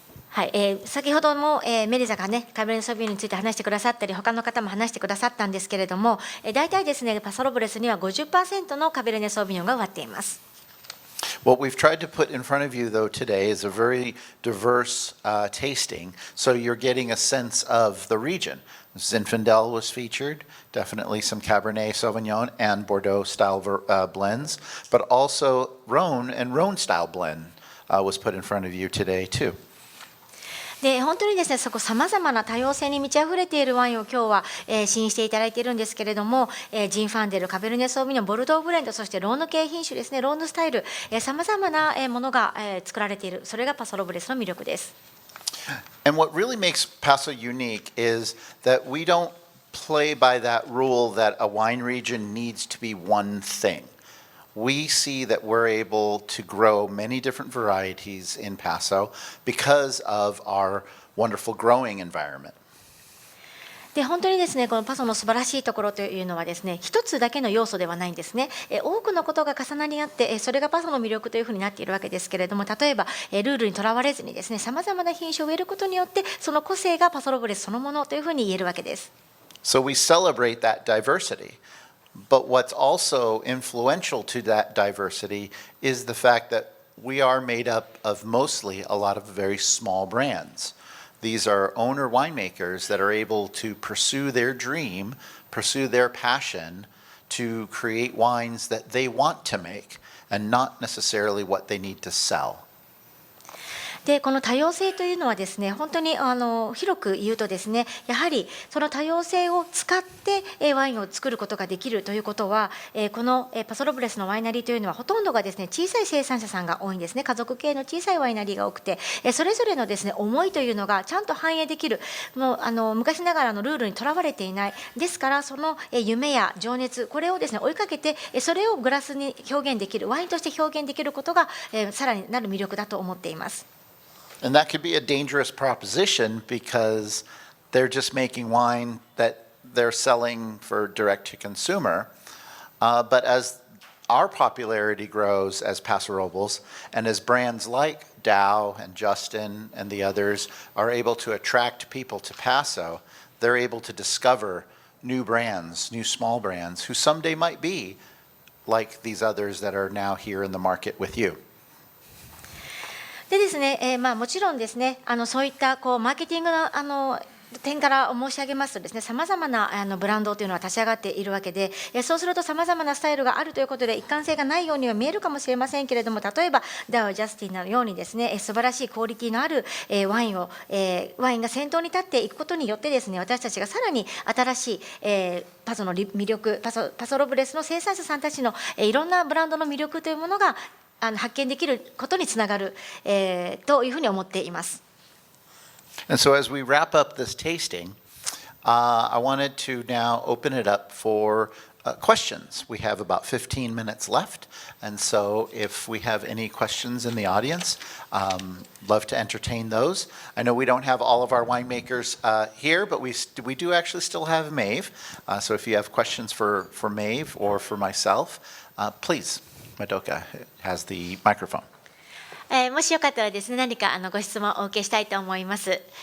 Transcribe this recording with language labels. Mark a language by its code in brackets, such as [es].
[ja] はい、先ほども、メリザがねカベルネ・ソーヴィニョンについて話してくださったり、他の方も話してくださったんですけれども、大体ですねパソロブレスには 50% のカベルネ・ソーヴィニョンが植わっています。 [en] What we've tried to put in front of you, though, today is a very diverse tasting, so you're getting a sense of the region. Zinfandel was featured, definitely some Cabernet Sauvignon and Bordeaux-style blends, but also Rhone and Rhone-style blend was put in front of you today, too. [ja] で本当にですねそこさまざまな多様性に満ち溢れているワインを今日は、試飲していただいているんですけれども、ジンファンデル、カベルネ・ソーヴィニョン、ボルドーブレンド、そしてローヌ系品種ですね、ローヌスタイル、さまざまなものが、作られている、それがパソロブレスの魅力です。 [en] And what really makes Paso unique is that we don't play by that rule that a wine region needs to be one thing. we see that we're able to grow many different varieties in Paso because of our wonderful growing environment. [ja] で本当にですね、このパソの素晴らしいところというのはですね、一つだけの要素ではないんですね。多くのことが重なり合って、それがパソの魅力というふうになっているわけですけれども、例えばルールにとらわれずにですね、さまざまな品種を植えることによって、その個性がパソロブレスそのものというふうに言えるわけです。 [en] So we celebrate that diversity. But what's also influential to that diversity is the fact that we are made up of mostly a lot of very small brands. These are owner winemakers that are able to pursue their dream, pursue their passion to create wines that they want to make and not necessarily what they need to sell. [ja] でこの多様性というのはですね、本当に広く言うとですね、やはりその多様性を使ってワインを作ることができるということは、このパソロブレスのワイナリーというのはほとんどがですね、小さい生産者さんが多いんですね。家族系の小さいワイナリーが多くて、それぞれのですね思いというのがちゃんと反映できる、もう昔ながらのルールにとらわれていない。ですからその夢や情熱、これをですね追いかけて、それをグラスに表現できる、ワインとして表現できることがさらになる魅力だと思っています。 [en] And that could be a dangerous proposition because they're just making wine that they're selling for direct to consumer. But as our popularity grows as Paso Robles, and as brands like Dow and Justin and the others are able to attract people to Paso, they're able to discover new brands, new small brands, who someday might be like these others that are now here in the market with you. [ja] でですね、もちろんですね、そういったマーケティングの点から申し上げますとですね、さまざまなブランドというのは立ち上がっているわけで、そうするとさまざまなスタイルがあるということで一貫性がないようには見えるかもしれませんけれども、例えばダウ・ジャスティンのようにですね、素晴らしいクオリティのあるワインが先頭に立っていくことによってですね、私たちがさらに新しいパソの魅力、パソロブレスの生産者さんたちのいろんなブランドの魅力というものが発見できることにつながる、というふうに思っています。 [en] And so as we wrap up this tasting, I wanted to now open it up for questions. We have about 15 minutes left, and so if we have any questions in the audience, love to entertain those. I know we don't have all of our winemakers here, but we do actually still have Maeve. So if you have questions for Maeve or for myself, please. Madoka has the microphone. [ja] もしよかったらですね、何かご質問をお受けしたいと思います。